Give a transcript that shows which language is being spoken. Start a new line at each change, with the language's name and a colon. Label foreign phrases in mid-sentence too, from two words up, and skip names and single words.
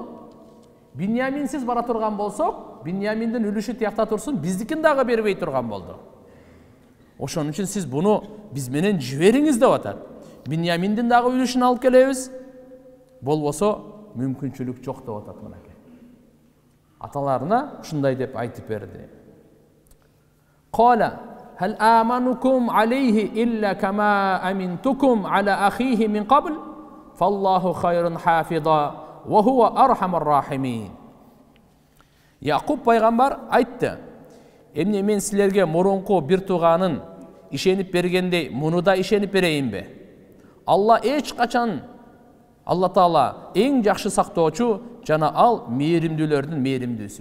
Kyrgyz: Биньяминсиз бара турган болсок, Биньяминдин үлүшү тиякта турсун, биздикин дагы бербей турган болду. Ошон үчүн сиз буну биз менен жибериңиз деп атат. Биньяминдин дагы үлүшүн алып келебиз. Болбосо мүмкүнчүлүк жок деп атат мынакей. Аталарына ушундай деп айтып берди.
Arabic: قال هل آمنكم عليه إلا كما أمنتكم على أخيه من قبل فالله خير حافظا وهو أرحم الراحمين.
Kyrgyz: Якуб пайгамбар айтты: "Эмне мен силерге мурунку бир тууганын ишенип бергендей муну да ишенип берейинби? Алла эч качан, Алла Таала эң жакшы сактоочу жана ал мээримдүүлөрдүн мээримдүүсү."